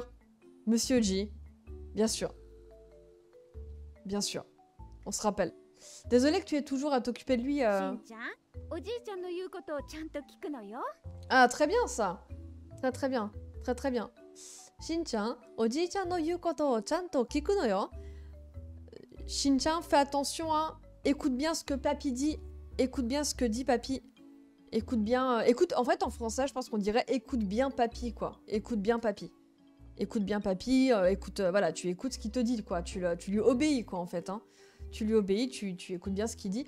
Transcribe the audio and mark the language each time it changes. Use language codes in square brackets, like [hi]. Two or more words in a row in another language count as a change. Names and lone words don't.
[fr] Monsieur G, bien sûr. Bien sûr. On se rappelle. Désolé que tu aies toujours à t'occuper de lui. Ah, très bien ça. Très très bien. Très très bien. [ja] しんちゃん、おじいちゃんの言うことをちゃんと聞くのよ. [fr] Shin-chan, fais attention à... Écoute bien ce que papy dit. Écoute bien ce que dit papy. Écoute bien... écoute, en fait, en français, je pense qu'on dirait écoute bien papy, quoi. Écoute bien papy. Écoute bien papy, écoute... voilà, tu écoutes ce qu'il te dit, quoi. Tu lui obéis, quoi, en fait, hein. Tu lui obéis, tu écoutes bien ce qu'il dit.